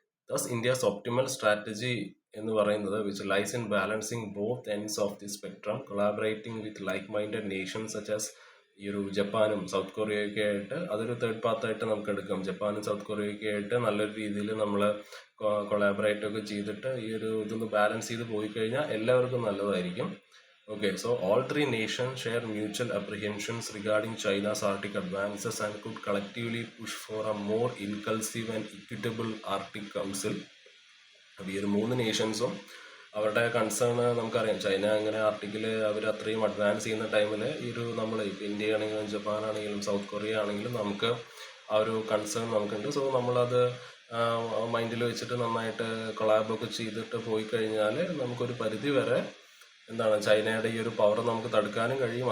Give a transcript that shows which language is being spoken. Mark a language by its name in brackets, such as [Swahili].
[English] thus India's optimal strategy [Malayalam] എന്ന് പറയുന്നത് [English] which lies in balancing both ends of the spectrum, collaborating with like minded nations such as [Malayalam] ഈ ഒരു ജപ്പാനും south കൊറിയയൊക്കെ ആയിട്ട്, അതൊരു തേർഡ് പാത്തായിട്ട് നമുക്ക് എടുക്കാം. ജപ്പാനും സൗത്ത് കൊറിയയൊക്കെ ആയിട്ട് നല്ലൊരു രീതിയിൽ നമ്മൾ കൊളാബറേറ്റൊക്കെ ചെയ്തിട്ട് ഈ ഒരു ഇതൊന്ന് ബാലൻസ് ചെയ്ത് പോയി കഴിഞ്ഞാൽ എല്ലാവർക്കും നല്ലതായിരിക്കും. [English] Okay, so all three nations share mutual apprehensions regarding China's Arctic advances and could collectively push for a more inclusive and equitable Arctic Council. [Malayalam] അപ്പോൾ ഈ ഒരു 3 നേഷൻസും അവരുടെ കൺസേൺ നമുക്കറിയാം. ചൈന അങ്ങനെ ആർട്ടിക്കിൽ അവർ അത്രയും അഡ്വാൻസ് ചെയ്യുന്ന ടൈമിൽ ഈ ഒരു നമ്മൾ ഇപ്പോൾ ഇന്ത്യ ആണെങ്കിലും ജപ്പാനാണെങ്കിലും സൗത്ത് കൊറിയ ആണെങ്കിലും നമുക്ക് ആ ഒരു കൺസേൺ നമുക്കുണ്ട്. സോ നമ്മളത് മൈൻഡിൽ വെച്ചിട്ട് നന്നായിട്ട് കൊളാബൊക്കെ ചെയ്തിട്ട് പോയി കഴിഞ്ഞാൽ നമുക്കൊരു പരിധി വരെ ചൈനയുടെ ഈ ഒരു പവർ നമുക്ക് തടുക്കാനും കഴിയും.